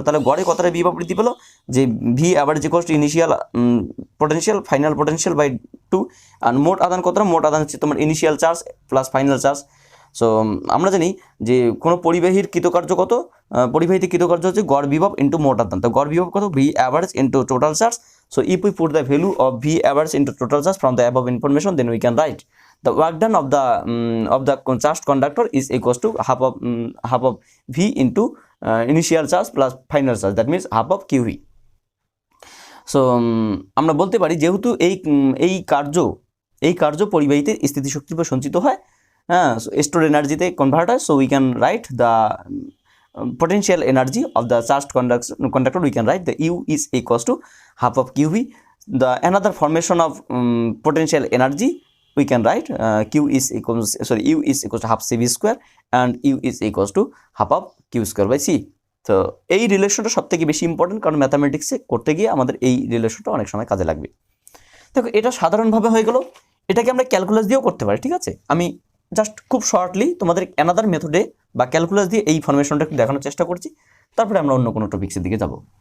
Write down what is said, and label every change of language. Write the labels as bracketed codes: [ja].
[bn] তাহলে গড়ে কতটা বিভব বৃদ্ধি পেল, যে V average equals to initial potential final potential by 2, আর মোট আদান কতটা, মোট আদান হচ্ছে তোমার initial charge plus final charge. So আমরা জানি যে কোনো পরিবাহীর কৃতকার্য কত, পরিবাহীতে কৃতকার্য হচ্ছে গড় বিভব ইন্টু মোট আদান। তো গড় বিভব কত, V average into total charge. [en] So if we put the value of V average into total charge from the above information, then we can write the work done of the charged conductor is equals to half of V into initial charge plus final charge, that means half of QV. [bn] So আমরা বলতে পারি যেহেতু এই কার্য পরিবাহীতে স্থিতিশক্তির উপর সঞ্চিত হয়, হ্যাঁ, stored এনার্জিতে কনভার্ট হয়, [en] so we can write the potential energy of the charged conductor. We can write the U is equals to half of QV. The another formation of potential energy we can write U is equals to half CV square and U is equals to half of Q square by C. [bn] তো এই রিলেশনটা সব থেকে বেশি important, কারণ ম্যাথামেটিক্সে করতে গিয়ে আমাদের এই রিলেশনটা অনেক সময় কাজে লাগবে। দেখো এটা সাধারণভাবে হয়ে গেল, এটাকে আমরা ক্যালকুলাস দিয়েও করতে পারি, ঠিক আছে। আমি জাস্ট খুব শর্টলি তোমাদের অ্যানাদার মেথডে বা ক্যালকুলাস দিয়ে এই ফরমেশনটা একটু দেখানোর চেষ্টা করছি, তারপরে আমরা অন্য কোনো টপিক্সের দিকে যাব।